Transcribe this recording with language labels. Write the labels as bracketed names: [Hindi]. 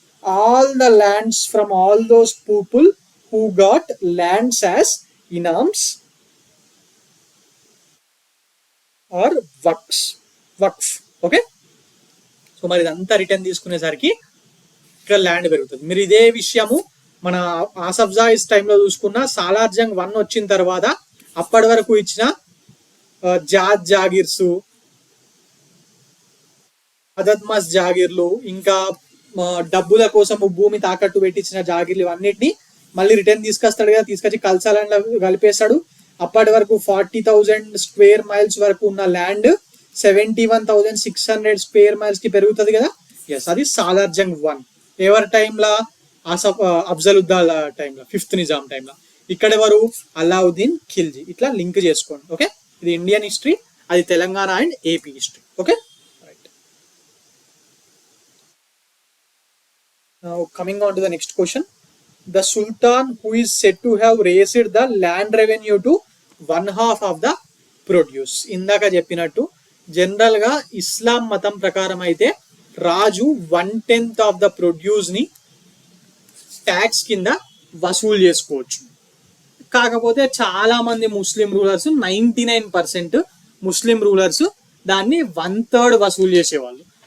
[English] all the lands from all those people who got lands as inams or waqf okay. [Telugu] So మరి ఇదంతా return తీసుకునేసరికి ఇక్కడ land పెరుగుతుంది. మీరు ఇదే విషయము మన ఆసఫ్జాయిస్ టైంలో చూసుకున్న సాలార్ జంగ్ 1 వచ్చిన తర్వాత అప్పటి వరకు ఇచ్చిన జాగీర్స్, అదద్మస్ జాగీర్లు, ఇంకా డబ్బుల కోసం భూమి తాకట్టు పెట్టించిన జాగీర్లు ఇవన్నిటిని మళ్ళీ రిటర్న్ తీసుకొస్తాడు కదా, తీసుకొచ్చి కల్సాలండ్ కలిపేస్తాడు. అప్పటి వరకు 40,000 స్క్వేర్ మైల్స్ వరకు ఉన్న ల్యాండ్ 71,600 స్క్వేర్ మైల్స్ కి పెరుగుతుంది కదా. ఎస్, అది సాలార్ జంగ్ 1. ఎవరి టైంలో? అఫ్జలుద్దాలా టైంలో, 5th నిజాం టైంలో. ఇక్కడ ఎవరు? అలావుద్దీన్ ఖిల్జీ. ఇట్లా లింక్ చేసుకోండి. ఓకే, ఇది ఇండియన్ హిస్టరీ, అది Telangana and AP history. Okay, right. [English] Now coming on to the next question. The Sultan who is said to have raised the land revenue to 1/2 of the produce. [Telugu] ఇందాక చెప్పినట్టు general గా ఇస్లాం మతం ప్రకారం అయితే రాజు 1/10 of the produce ని tax కింద వసూలు చేసుకోవచ్చు. కాకపోతే చాలా మంది ముస్లిం రూలర్స్ 99% ముస్లిం రూలర్స్ దాన్ని 1/3 వసూలు చేసేవాళ్ళు.